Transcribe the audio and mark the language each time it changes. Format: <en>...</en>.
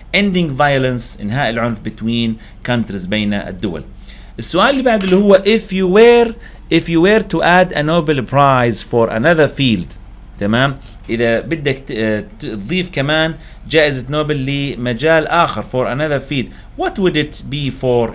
<en>ending violence</en> <ar>إنهاء العنف</ar> <en>between countries</en> <ar>بين الدول. السؤال اللي بعد اللي هو</ar> <en>if you were to add a Nobel Prize for another field.</en> <ar>تمام. إذا بدك تضيف كمان جائزة نوبل لمجال آخر</ar> <en>for another field what would it be for?</en>